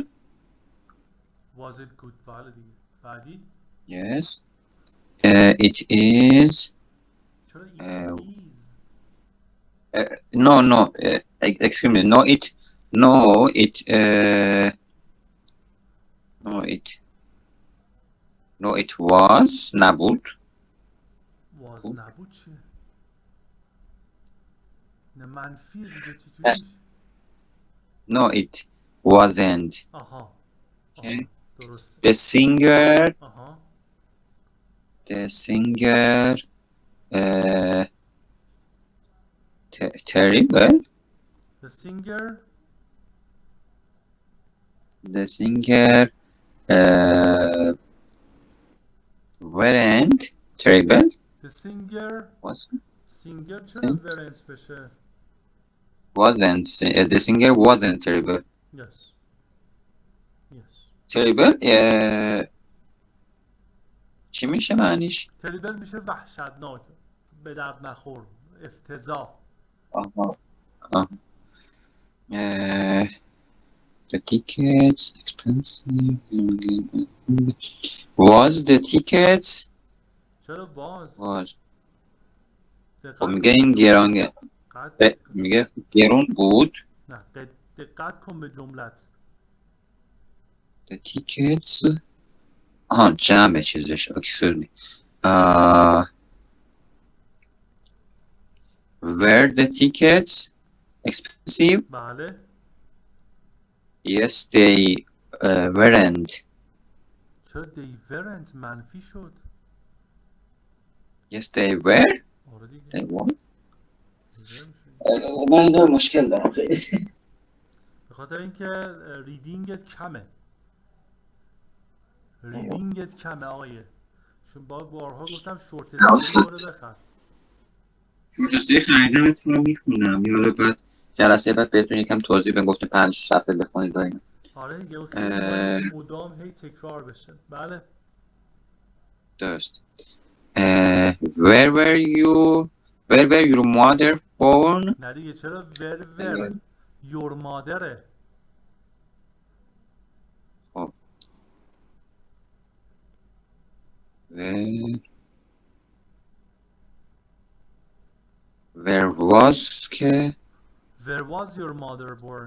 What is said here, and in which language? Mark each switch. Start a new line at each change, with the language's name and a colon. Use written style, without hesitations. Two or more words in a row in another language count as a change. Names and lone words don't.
English: Was it good؟
Persian: بله دیگه. بعدی
English: Yes. It is.
Persian: چرا
English: it is؟ No, excuse me, no, it was نبود.
Persian: was نبود چیه؟ نه منفی دیگه چجوری؟
English: No, it wasn't.
Persian: آها
English: Okay.
Persian: درسته.
English: The singer
Persian: آها
English: terrible. the singer weren't terrible. the singer چرا weren't بشه؟ The singer wasn't terrible. yes
Persian: terrible چی میشه معنیش؟ terrible میشه وحشتناک، به درد نخور، افتضاح.
English: The tickets expensive. Was the tickets
Persian: چرا was خب میگه این گرانه، میگه گرون بود. نه دقت کن به جملت.
English: The tickets
Persian: جمع چیزش
English: excuse me. Were the tickets expensive?
Persian: بله.
English: Yes, they weren't.
Persian: چرا
English: they weren't
Persian: منفی شد؟
English: Yes, they were.
Persian: آره دیگه. من مشکل دارم خیلی. به خاطر اینکه ریدینگت کمه. ریدینگت کمه آقایه. چون بارها گفتم
English: short story
Persian: رو بخر.
English: short story
Persian: خریدم اتفاقا میخونم. حالا بعد جلسه بعد بهتون یکم توضیح بدم، گفتم 5 صفحه بخونید و اینا. آره دیگه خیلی مدام هی تکرار بشه. بله. درست.
English: Where were your mother born?
Persian: نه دیگه چرا
English: were your mother. خب where was که where was your mother born.